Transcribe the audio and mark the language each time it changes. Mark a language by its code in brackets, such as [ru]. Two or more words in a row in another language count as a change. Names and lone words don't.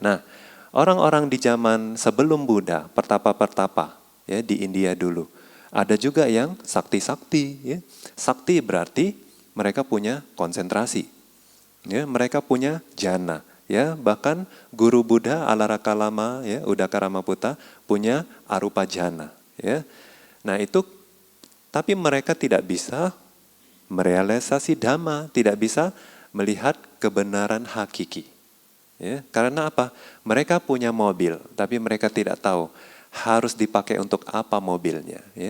[id] Nah orang-orang di zaman sebelum Buddha, pertapa-pertapa, ya di India dulu, ada juga yang sakti-sakti, ya. Sakti berarti mereka punya konsentrasi, ya, mereka punya jhana, ya, bahkan guru Buddha Alarakalama, ya, Udakaramaputa punya arupa jhana, ya. Nah itu, tapi mereka tidak bisa merealisasi dhamma, tidak bisa melihat kebenaran hakiki, ya. Karena apa? Mereka punya mobil, tapi mereka tidak tahu harus dipakai untuk apa mobilnya, ya.